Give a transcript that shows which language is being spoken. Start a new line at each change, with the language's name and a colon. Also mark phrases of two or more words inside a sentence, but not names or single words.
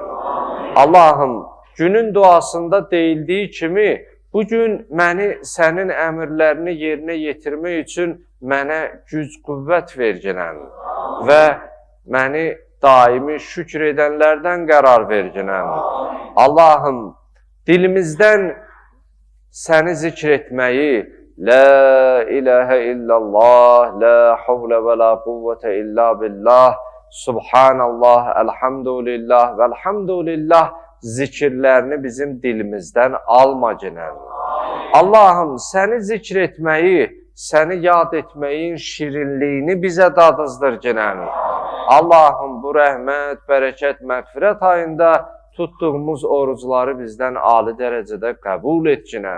Azerbaijani: Allahım, günün duasında deyildiyi kimi, bugün məni sənin əmrlərini yerinə yetirmək üçün mənə güc, qüvvət ver ginən və məni daimi şükür edənlərdən qərar ver ginən. Allahım, dilimizdən səni zikr etməyi,
Arabic: لا إله إلا الله، لا حول ولا قوة إلا بالله، سبحان الله,
Azerbaijani: elhamdülillah və elhamdülillah zikirlərini bizim dilimizdən alma ginən. Allahım, səni zikr etməyi, səni yad etməyin şirinliyini bizə dadızdır ginən. Allahım, bu rəhmət, bərəkət, məğfirət ayında tutduğumuz orucları bizdən ali dərəcədə qəbul et ginən.